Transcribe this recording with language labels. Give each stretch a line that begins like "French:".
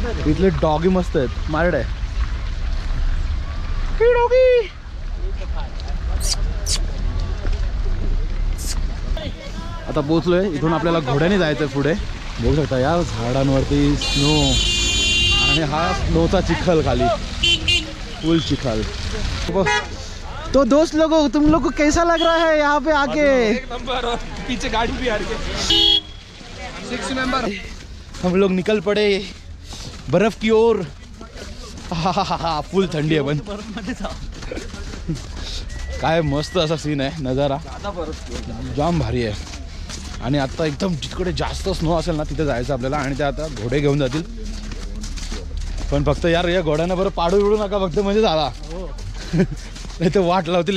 Marathi: इथले डॉगी मस्त आहेत मारड आहे डॉगी. आता पोहोचलोय इथून आपल्याला घोड्याने जायचंय पुढे. बघू शकता या झाडांवरती स्नो आणि हा स्नोचा चिखल खाली फुल चिखल.
Hindi: तो दोस्त लोगों तुम लोग को कैसा लग रहा है यहाँ पे आके? एक नंबर. और पीछे गाड़ी भी आ रही है 6 मेंबर. हम लोग निकल पड़े बर्फ की ओर.
Marathi: फुल थंडी आहे पण काय मस्त असा सीन आहे नजारा जाम भारी आहे. आणि आता एकदम जिकडे जास्त स्नो असेल ना तिथे जायचं आपल्याला. आणि ते आता घोडे घेऊन जातील पण फक्त यार या घोड्यांना बरं पाडू बिडू नका फक्त म्हणजे झाला नाही तर वाट लावतील.